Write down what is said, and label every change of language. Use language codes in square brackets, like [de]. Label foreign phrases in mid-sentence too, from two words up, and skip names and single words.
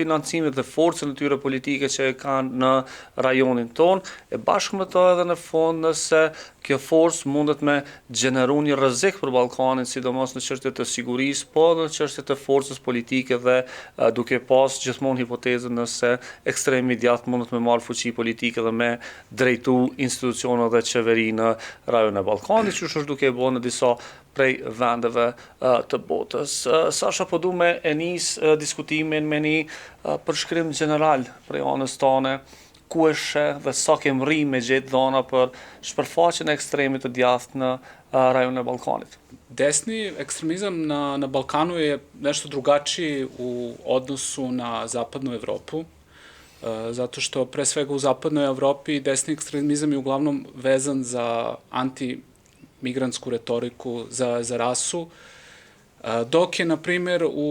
[sq] financimit dhe forcën e tyre politike që e kanë në rajonin ton, e bashkë me to edhe në fond nëse kjo forcë mundet me gjeneru një rrezik për Ballkanin, sidomos në çështje të sigurisë, po në çështje të forcës politike dhe duke pas gjithmonë hipotezën nëse ekstremi i djathtë mundet me marrë fuqi politike dhe me drejtu institucionet dhe qeveri në rajonin e Ballkanit, që është duke e bërë në disa prej vendeve të botës. Sasha, po du me e nis diskutimin me një përshkrim general prej anës tane, ku e sheh dhe sa kem rri me gjetë dhana për shpërfaqjen e ekstremit të djathtë në rajonin e Ballkanit. [sr] Desni ekstremizam na Balkanu je nešto drugačiji u odnosu na zapadnu Evropu, zato što pre svega u zapadnoj Evropi desni ekstremizam je uglavnom vezan za antimigrantsku retoriku, za rasu, dok je, na primjer,